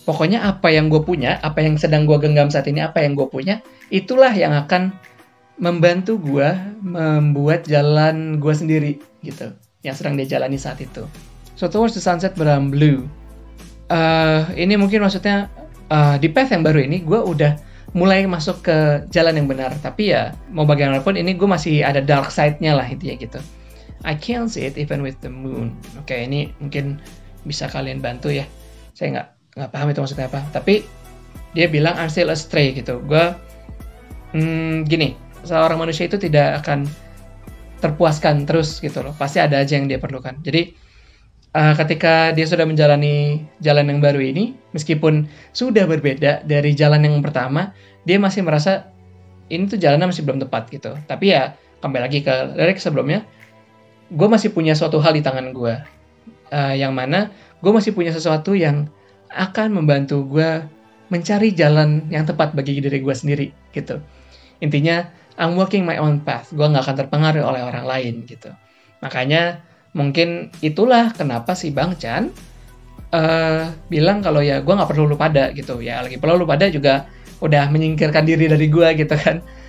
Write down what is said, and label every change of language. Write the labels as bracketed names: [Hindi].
[Indonesian] Pokoknya apa yang gue punya, apa yang sedang gue genggam saat ini, apa yang gue punya, itulah yang akan membantu gue membuat jalan gue sendiri gitu, yang sedang dia jalani saat itu. [English] So towards the sunset but I'm blue. [Indonesian] Ini mungkin maksudnya di path yang baru ini gue udah mulai masuk ke jalan yang benar. Tapi ya mau bagaimanapun ini gue masih ada dark side-nya lah intinya gitu. [English] I can't see it even with the moon. [Indonesian] Oke, ini mungkin bisa kalian bantu ya. Saya nggak paham itu maksudnya apa. Tapi dia bilang [English] I'm still astray [Indonesian] gitu. Gue gini, seorang manusia itu tidak akan terpuaskan terus gitu loh. Pasti ada aja yang dia perlukan. Jadi ketika dia sudah menjalani jalan yang baru ini, meskipun sudah berbeda dari jalan yang pertama, dia masih merasa ini tuh jalannya masih belum tepat gitu. Tapi ya kembali lagi ke lirik sebelumnya, gue masih punya suatu hal di tangan gue, yang mana gue masih punya sesuatu yang akan membantu gue mencari jalan yang tepat bagi diri gue sendiri, gitu. Intinya, [English] I'm walking my own path. [Indonesian] Gue nggak akan terpengaruh oleh orang lain, gitu. Makanya, mungkin itulah kenapa si Bang Chan bilang kalau ya gue nggak perlu lu pada, gitu. Ya, lagi perlu lu pada juga udah menyingkirkan diri dari gue, gitu kan.